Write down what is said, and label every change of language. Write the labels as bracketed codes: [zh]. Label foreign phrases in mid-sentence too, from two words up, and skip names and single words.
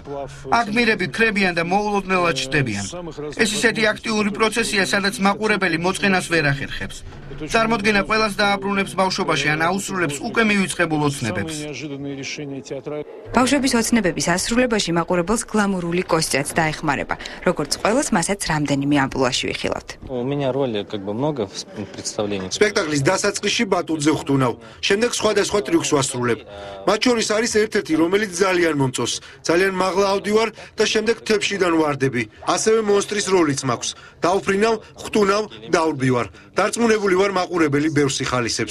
[ka] აქ გმირები ქრებიან და მოულოდნელად ჩნდებიან. ეს ისეთი აქტიური პროცესია, სადაც მაყურებელი მოწყენას ვერ ახერხებს. წარმოდგენა ყველას დააბრუნებს ბავშვობაში ან აუსრულებს უკვე მივიწყებულ ოცნებებს. ბავშვების ოცნებების ასრულებაში მაყურებელს გლამურული კოსტიაც დაეხმარება. როგორც ყველას, მასაც რამდენიმე ამპლუაში ვიხილავთ. [ru] У меня роли как бы много в представлении. [ka] სპექტაკლის დასაწყისში ბატონზე ხვდუნავ, შემდეგ სხვადასხვა ტრიუქს ვასრულებ. მათ შორის არის ერთ-ერთი, რომელიც ძალიან მომწონს. ძალიან მაღლა ავდივარ და შემდეგ თებშიდან ვარდები. ასევე მონსტრის როლიც მაქვს. დავფრინავ, ხვდუნავ, დავრბივარ. დარწმუნებული ვარ, მაყურებელი ბევრს იხალისებს.